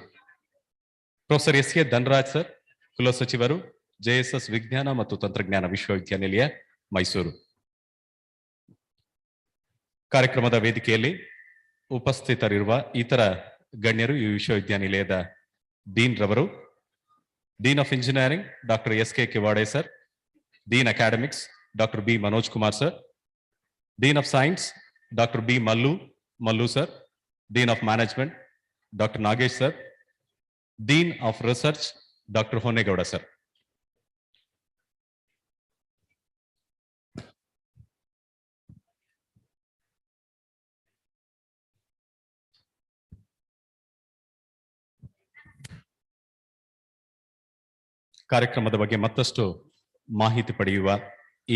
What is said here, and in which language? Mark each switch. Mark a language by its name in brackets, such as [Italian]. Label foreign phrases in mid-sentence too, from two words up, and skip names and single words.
[Kannada] ಪ್ರೊಫೆಸರ್ SK ಧನರಾಜ್ ಸರ್, ಕುಲಸಚಿವರು JSS ವಿಜ್ಞಾನ ಮತ್ತು ತಂತ್ರಜ್ಞಾನ ವಿಶ್ವವಿದ್ಯಾನಿಲಯ ಮೈಸೂರು. ಕಾರ್ಯಕ್ರಮದ ವೇದಿಕೆಯಲ್ಲಿ ಉಪಸ್ಥಿತರಿರುವ ಇತರ ಗಣ್ಯರು, ಈ ವಿಶ್ವವಿದ್ಯಾನಿಲಯದ ಡೀನ್ ರವರು, [English] Dean of Engineering, Dr. S.K. Kivade, sir. Dean Academics, Dr. B. Manoj Kumar, sir. Dean of Science, Dr. B. Mallu, sir. Dean of Management, Dr. Nagesh, sir. Dean of Research, Dr. Honegowda, sir. [Kannada] ಕಾರ್ಯಕ್ರಮದ ಬಗ್ಗೆ ಮತ್ತಷ್ಟು ಮಾಹಿತಿ ಪಡೆಯುವ ಈ